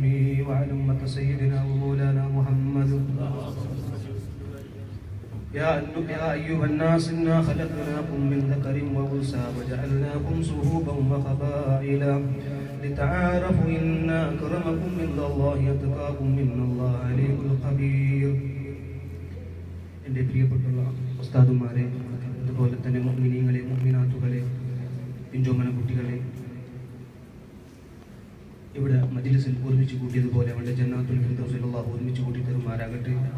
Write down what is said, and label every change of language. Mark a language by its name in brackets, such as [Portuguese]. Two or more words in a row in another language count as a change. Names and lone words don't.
[Arabic] وعلى أمة سيدنا ومولانا محمد. يا أيها الناس إنا خلقناكم من ذكر وأنثى وجعلناكم شعوبا وقبائل لتعارفوا إن أكرمكم عند الله أتقاكم إن الله عليم خبير. [Malayalam] എൻ്റെ പ്രിയപ്പെട്ടുള്ള ഉസ്താദുമാരെ, അതുപോലെ തന്നെ മുഅ്മിനീങ്ങളെ, മുഅ്മിനാത്തുകളെ, പിഞ്ചോമന കുട്ടികളെ, ഇവിടെ മജ്ലിസിൽ ഒരുമിച്ച് കൂട്ടിയതുപോലെ അവരുടെ [Arabic] جنات الفردوس [Malayalam] അല്ലാഹു ഒരുമിച്ച് കൂട്ടി തരുമാറാകട്ടെ.